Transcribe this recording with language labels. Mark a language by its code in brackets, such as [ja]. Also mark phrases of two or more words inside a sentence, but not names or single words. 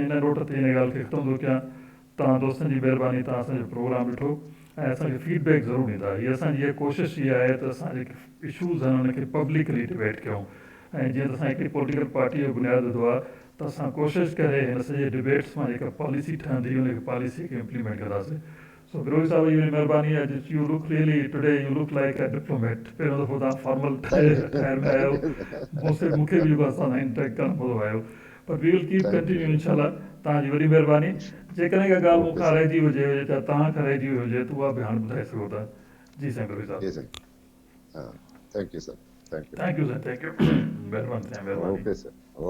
[sd] हिन नोट ते हिन ॻाल्हि खे ख़तमु थो कयां तव्हां दोस्तनि जी महिरबानी तव्हां असांजो प्रोग्राम ॾिठो ऐं असांखे फीडबैक ज़रूरु ॾींदा हीअ असांजी इहा कोशिशि इहा आहे त असां जेके इशूज़ आहिनि उनखे [en] publicly debate [sd] कयूं ऐं जीअं त असां हिकिड़ी [en] political party [sd] जो बुनियादु विधो आहे त असां कोशिशि करे हिन सॼे डिबेट्स मां जेका पॉलिसी ठहंदी उन पॉलिसी खे इम्प्लीमेंट कंदासीं सो विरोध साहब जी महिरबानी आहे [en] you look really today you look like a diplomat [sd] पहिरियों दफ़ो तव्हां फॉर्मल ठाहिर में आहियो मूंखे बि जेको असां सां इंटरेक्ट करणु मज़ो आयो पर [en] we will keep continue [sd] इनशाला तव्हांजी वॾी महिरबानी जेकॾहिं का ॻाल्हि मूंखां रहिजी हुजे या तव्हां खां रहिजी हुजे त उहा बि हाणे ॿुधाए सघो था जी साईं विरोध जी साहब [en] साईं thank you sir thank thank you साईं thank you [sd] महिरबानी साईं [en] यू [sd] महिरबानी [en] okay sir